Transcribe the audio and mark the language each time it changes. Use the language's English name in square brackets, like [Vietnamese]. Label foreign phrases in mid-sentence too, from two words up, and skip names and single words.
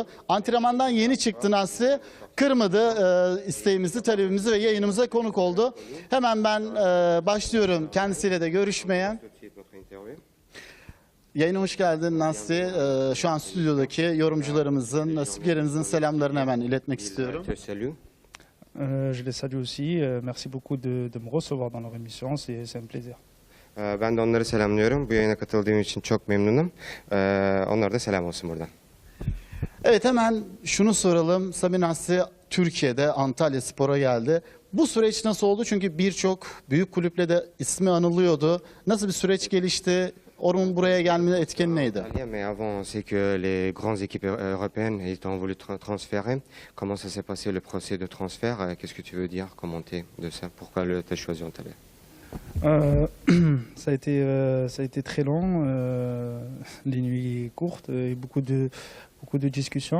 [Turkish] Antrenmandan yeni çıktı Nasri. Kırmadı isteğimizi, talebimizi ve yayınımıza konuk oldu. Hemen ben başlıyorum kendisiyle de görüşmeye. Yayına hoş geldin Nasri. Şu an stüdyodaki yorumcularımızın, spikerimizin selamlarını hemen iletmek istiyorum. [French] Je les salue aussi. Merci beaucoup de me recevoir dans leur émission. C'est un plaisir. [Turkish] Ben de onları selamlıyorum. Bu yayına katıldığım için çok memnunum. Onlara da selam olsun buradan. Evet, hemen şunu soralım. Samir Nasri Türkiye'de Antalya Spor'a geldi. Bu süreç nasıl oldu? Çünkü birçok büyük kulüple de ismi anılıyordu. Nasıl bir süreç gelişti? Onun buraya gelme etkeni neydi? [French] Mais avant, c'est que les grandes équipes européennes ils t'ont voulu transférer. Comment ça s'est passé le procès de transfert? Qu'est-ce que tu veux dire, commenter de ça? Pourquoi tu as choisi Antalya? Ça a été très long, des nuits courtes et beaucoup de discussions.